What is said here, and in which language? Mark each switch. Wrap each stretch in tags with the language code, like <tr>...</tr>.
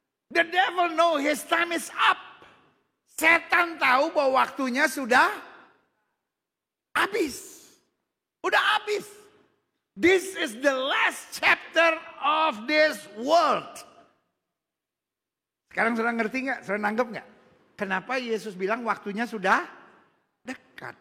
<en>The devil know his time is up.</en> <id>Setan tahu bahwa waktunya sudah habis. Udah habis.</id> <en>This is the last chapter of this world.</en> <id>Sekarang sudah ngerti nggak? Sudah nanggep nggak? Kenapa Yesus bilang waktunya sudah dekat?</id>